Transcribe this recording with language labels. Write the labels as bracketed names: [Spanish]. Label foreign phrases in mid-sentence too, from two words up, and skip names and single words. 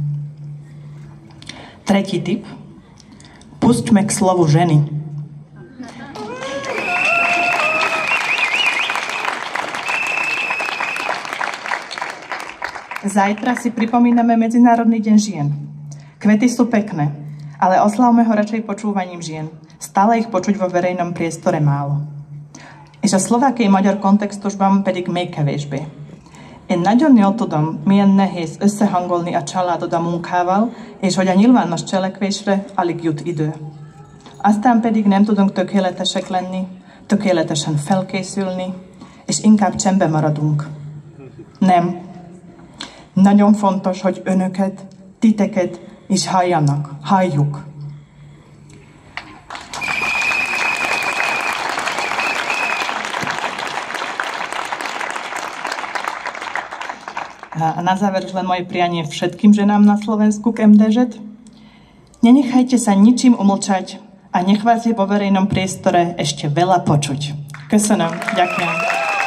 [Slovak] Tretí tip. Pusťme k slovu ženy. Zajtra si pripomíname Medzinárodný deň žien. Kvety sú pekné, ale oslávme ho radšej počúvaním žien. Stále ich počuť vo verejnom priestore málo. [Hungarian] És a szlovákiai magyar kontextusban pedig még kevésbé. Én nagyon jól tudom, milyen nehéz összehangolni a családod a munkával, és hogy a nyilvános cselekvésre alig jut idő. Aztán pedig nem tudunk tökéletesek lenni, tökéletesen felkészülni, és inkább csendben maradunk. Nem. Nagyon fontos, hogy önöket, titeket is halljuk. [Slovak] A na záver už len moje prianie všetkým ženám na Slovensku k MDŽ. Nenechajte sa ničím umlčať a nech vás je vo verejnom priestore ešte veľa počuť. [Hungarian] Köszönöm, ďakujem.